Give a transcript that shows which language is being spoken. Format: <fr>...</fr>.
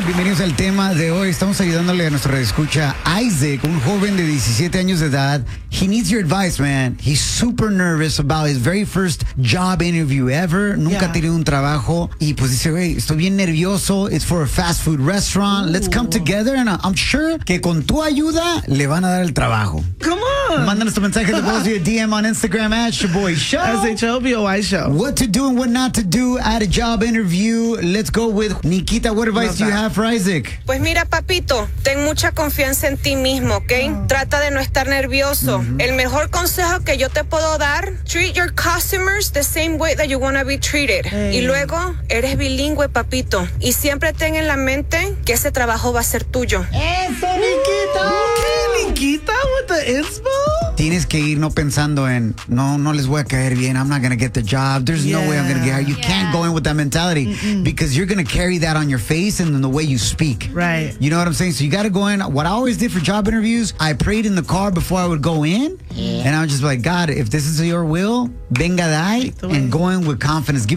<es>Bienvenidos al tema de hoy. Estamos ayudándole a nuestro radioescucha Isaac, un joven de 17 años de edad.</es> <en>He needs your advice, man. He's super nervous about his very first job interview ever.</en> <es>Nunca ha tenido un trabajo. Y pues dice, güey, estoy bien nervioso.</es> <en>It's for a fast food restaurant. Ooh. Let's come together and I'm sure</en> <es>que con tu ayuda le van a dar el trabajo.</es> <en>Come on.</en> <es>Mándanos tu mensaje de voz via</es> <en>DM on Instagram at</en> <es>Shaboy Show.</es> <en>S-H-O-B-O-Y Show. What to do and what not to do at a job interview. Let's go with Nikita. What advice do you have for Isaac?</en> <es>Pues mira, papito, ten mucha confianza en ti mismo, ¿ok? Trata de no estar nervioso. El mejor consejo que yo te puedo dar,</es> <en>treat your customers the same way that you want to be treated.</en> <es>Y luego, eres bilingüe, papito. Y siempre ten en la mente que ese trabajo va a ser tuyo. ¡Eso, Nikita!</es> <en>¿Nikita with the inspo?</en> <es>Tienes que ir no pensando en, no, no les voy a caer bien,</es> <en>I'm not going to get the job, there's no way I'm going to get hired. You can't go in with that mentality, because you're going to carry that on your face and in the way you speak. Right. You know what I'm saying? So you got to go in. What I always did for job interviews, I prayed in the car before I would go in, and I was just like, God, if this is your will,</en> <it>venga dai,</it> <en>and go in with confidence.</en>